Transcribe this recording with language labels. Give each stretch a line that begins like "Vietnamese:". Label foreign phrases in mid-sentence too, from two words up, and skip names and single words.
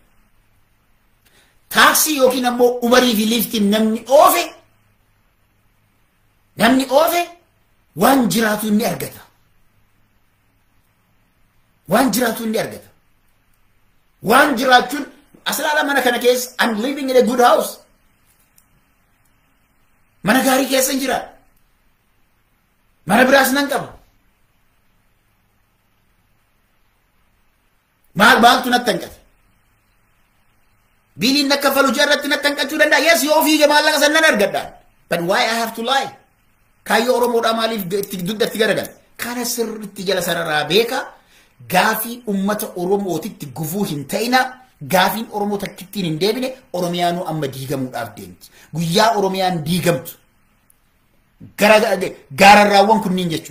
Oromo: Taaksii yookiin ammoo Uberii fi Liftiin namni oofe waan jiraatu inni argata. Waan jiraachuun aslaala mana kana keessa
English: I'm living in a good house.
Oromo: Mana gaarii keessa jira. Mana biraas nan qaba. Maaltu natti hanqate? Biliin nakka falu jarratti natti hanqachuu danda'a. Yes, yoo fiige maallaqa sannan argadhaan.
English: But why I have to lie?
Oromo: Kaayyoo Oromoodhaa maaliif dugdatti garagal? Kana sirriitti jala sararaa beeka. Gaafii ummata Oromootitti gufuu hin ta'ina. Gaafiin Oromoo takkittiin hin deebine Oromiyaanuu amma diigamuudhaaf deemti. Guyyaa Oromiyaan diigamtu. Gaararraawwan kunniin jechuudha.